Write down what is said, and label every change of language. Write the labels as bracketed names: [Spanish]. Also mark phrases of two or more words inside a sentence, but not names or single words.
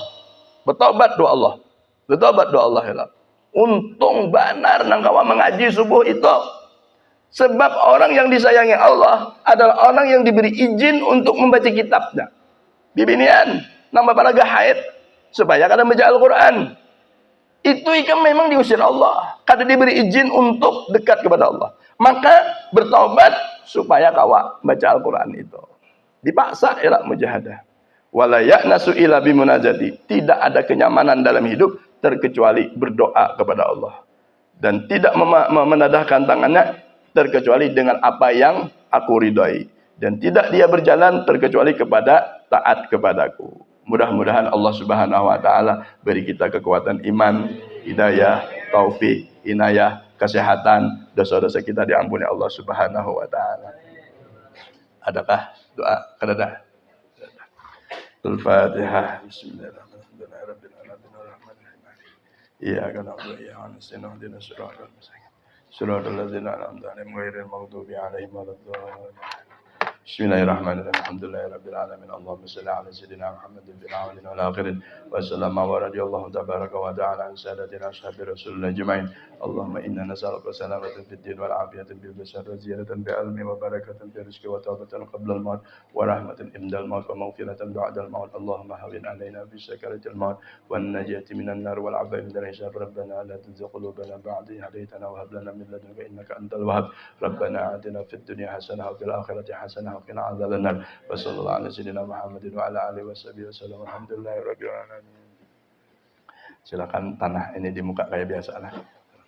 [Indonesian] Bertobat doa Allah. Bertobat doa Allah ya. [Banjar] Untung benar nang kawan mengaji subuh itu. [Indonesian] Sebab orang yang disayangi Allah adalah orang yang diberi izin untuk membaca kitabnya. [Banjar] Bibinian, nang bapalaga haid supaya kada baca Al-Quran. [Indonesian] Itu ikan memang diusir Allah. Kada diberi izin untuk dekat kepada Allah. Maka bertobat supaya kawa baca Al-Quran itu. Dipaksa ya mujahadah. [Arabic] ولا يأنس إلا بمناجاتي. [Indonesian] Tidak ada kenyamanan dalam hidup terkecuali berdoa kepada Allah. Dan tidak menadahkan tangannya terkecuali dengan apa yang aku ridhai, dan tidak dia berjalan terkecuali kepada taat kepadaku. Mudah-mudahan Allah [Arabic] سبحانه وتعالى [Indonesian] beri kita kekuatan iman, hidayah, taufik, inayah, kesehatan, dosa-dosa kita diampuni Allah [Arabic] سبحانه وتعالى. [Indonesian] Adakah doa? Kada. Al-Fatihah. [Arabic] بسم الله الرحمن الرحيم. إياك نعبد وإياك نستعين. اهدنا الصراط المستقيم. صراط الذين أنعمت عليهم غير المغضوب عليهم ولا الضالين. بسم الله الرحمن الرحيم. الحمد لله رب العالمين. اللهم صل على سيدنا محمد في الأولين والآخرين. وسلم ورضي الله تبارك وتعالى عن ساداتنا أصحاب رسول الله أجمعين. اللهم إنا نسألك سلامة في الدين والعافية في الجسد وزيادة بالعلم وبركة في الرزق وتوبة قبل الموت ورحمة عند الموت ومغفرة بعد الموت. اللهم هون علينا بسكرات الموت والنجاة من النار والعفو من الحساب. ربنا لا تزغ قلوبنا بعد إذ هديتنا وهب لنا من لدنك إنك أنت الوهاب. ربنا آتنا في الدنيا حسنة وفي الآخرة حسنة وقنا عذاب النار. وصلى الله على سيدنا محمد وعلى آله وصحبه وسلم. الحمد لله رب العالمين. [Indonesian] Silakan tanah ini di muka kayak biasa lah.